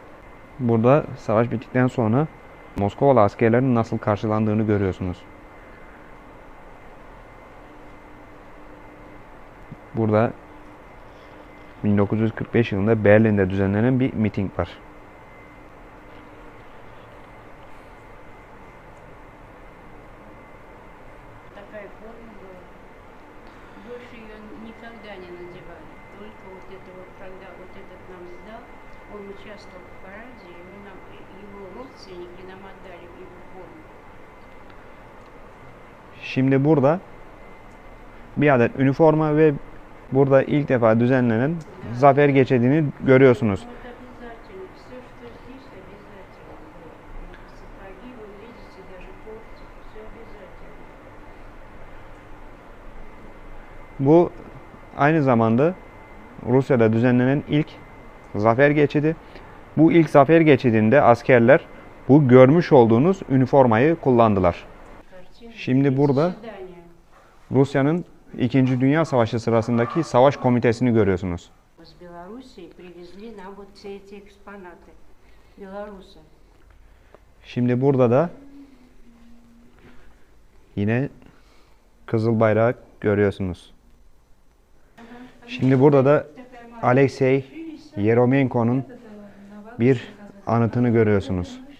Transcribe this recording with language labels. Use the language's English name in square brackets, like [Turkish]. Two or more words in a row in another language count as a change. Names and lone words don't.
[Turkish] Burada savaş bittikten sonra Moskovalı askerlerin nasıl karşılandığını görüyorsunuz. Burada 1945 yılında Berlin'de düzenlenen bir miting var. [Russian] Такая форма была. Больше ее никогда не надевали. Только вот это вот, когда вот этот нам сдал, он участвовал в параде, его родственники нам отдали его форму. [Turkish] Şimdi burada bir adet üniforma ve burada ilk defa düzenlenen zafer geçidini görüyorsunuz. [Russian] Вот обязательно, все, что здесь, обязательно было. Сапоги, вы видите, даже портик, все обязательно. [Turkish] Bu aynı zamanda Rusya'da düzenlenen ilk zafer geçidi. Bu ilk zafer geçidinde askerler bu görmüş olduğunuz üniformayı kullandılar. [Russian] Картина. [Turkish] Şimdi burada [Russian] Заседание. [Turkish] Rusya'nın 2. Dünya Savaşı sırasındaki savaş komitesini görüyorsunuz. [Russian] С Белоруссии привезли нам вот все эти экспонаты. Белорусы. [Turkish] Şimdi burada da yine kızıl bayrağı görüyorsunuz. Şimdi burada da Alexey Yeremenko'nun bir anıtını görüyorsunuz.